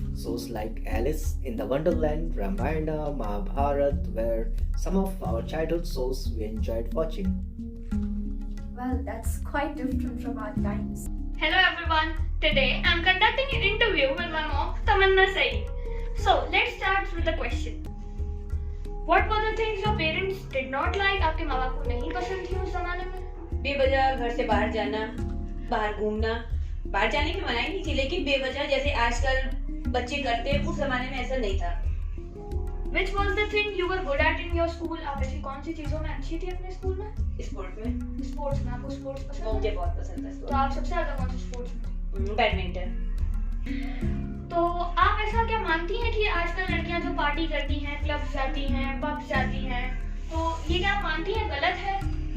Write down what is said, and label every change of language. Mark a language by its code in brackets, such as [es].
[en] Shows like Alice in the Wonderland, Ramayana, Mahabharat were some of our childhood shows we enjoyed watching. Well, that's quite different from our times. Hello everyone. Today I'm conducting an interview with my mom, Tamanna Saeed. So let's start with the question. What were the things your parents did not like? [hi] आपके माँ बाप को नहीं पसंद थी उस जमाने में? बेवजह घर से बाहर जाना, बाहर घूमना। बाहर जाने की मनाही नहीं थी, लेकिन बेवजह जैसे आजकल बच्चे करते हैं, उस जमाने में ऐसा नहीं था। [en] Which was the thing you were good at in your school? [hi] आप ऐसी कौन सी चीजों में अच्छी थी अपने स्कूल में? स्पोर्ट में। स्पोर्ट्स में आपको स्पोर्ट्स पसंद है? मुझे बहुत पसंद था तो आप सबसे ज्यादा कौन से स्पोर्ट्स में? बैडमिंटन। तो आप ऐसा क्या मानती हैं कि आजकल लड़कियां जो पार्टी करती हैं, क्लब जाती हैं, पब जाती हैं, तो ये क्या आप मानती हैं गलत है?